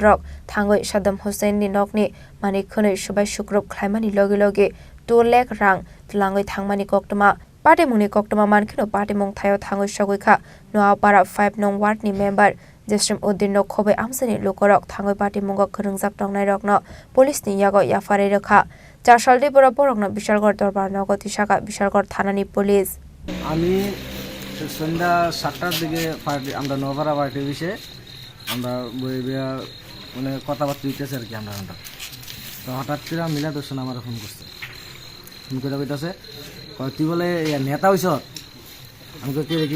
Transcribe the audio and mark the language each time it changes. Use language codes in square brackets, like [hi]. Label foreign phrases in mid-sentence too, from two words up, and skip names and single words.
[trp] rok thangoi Saddam Hussein ni nokni mani khonoi subai sukrop khlaimani loge loge 2 lakh rang tlangoi thangmani koktoma party mungni koktoma mankhino party mung thayo thangoi sogoi kha Nuapara 5 nong ward ni member Jassim Uddin no khobai amsani lokorok thangoi party mungo khurungjak tongnai rokno police ni yago yafare rakha charsaldi bora borokno Bishalgor Darbar Nago Tisaka Bishalgor thanani police [bn] আমি সন্ধ্যা 7টার দিকে পার্টি আমরা নভারা পার্টি বিষয়ে আমরা মানে কথাবার্তা দিতেছি আর কি আমরা তো হঠাৎ করে মিলাদ হোসেন আমার ফোন করছে ফোন করে কইতাছে তুই বলে নেতা হইছ আমি কে রেখে